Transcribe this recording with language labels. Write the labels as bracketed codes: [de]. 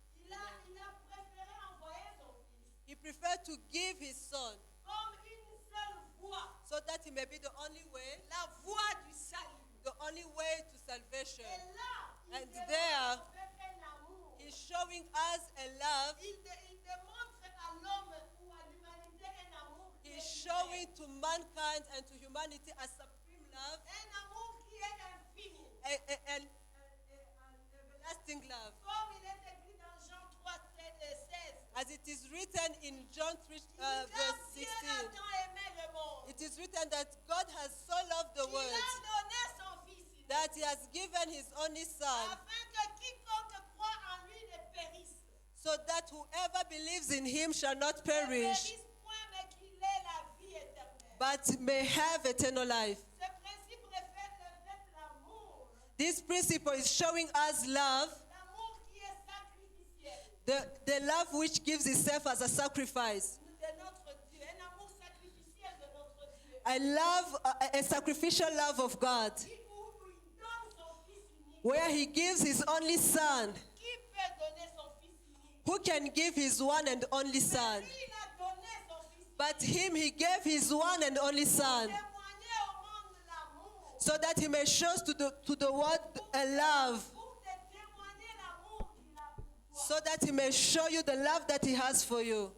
[fr] Il a préféré envoyer son fils [en] he preferred to give his son [fr] comme une seule voie, [en] so that he may be the only way, [fr] la voie du salut. [en] the only way to salvation. [fr] Et là, il [en] And [fr] démontre [en] there, [fr] un amour. [en] He's showing us a love. [fr] Il démontre à l'homme ou à l'humanité un amour qui [en] He's [fr] est [en] showing to mankind and to humanity a supreme love, [fr] un amour qui est infini. [en] an everlasting love. [fr] Comme il est écrit dans Jean 3, 16. [en] As it is written in John 3, [fr] Car [en] verse [fr] Dieu [en] 16, [fr] a tant aimé le monde. [en] it is written that God has so loved the [fr] Il [en] world [fr] a donné son fils unique, [en] that he has given his only son, [fr] afin que quiconque croit en lui ne périsse. [en] so that whoever believes in him shall not [fr] Ne [en] perish, [fr] périsse point, mais qu'il ait la vie éternelle. [en] but may have eternal life. [fr] Ce principe reflète l'amour. [en] This principle is showing us love, [fr] L'amour qui est sacrificiel [en] the love which gives itself as a sacrifice. [fr] de notre Dieu. Un amour sacrificiel de notre Dieu. [en] I love a sacrificial love of God, [fr] Où il donne son fils unique. [en] where he gives his only son. [fr] Qui peut donner son fils unique? [en] Who can give his one and only son? [fr] Lui, il a donné son fils unique. [en] But him, he gave his one and only son, [fr] Témoigner au monde l'amour. [en] so that he may show to the world a love, [fr] Pour te témoigner l'amour qu'il a pour toi. [en] so that he may show you the love that he has for you.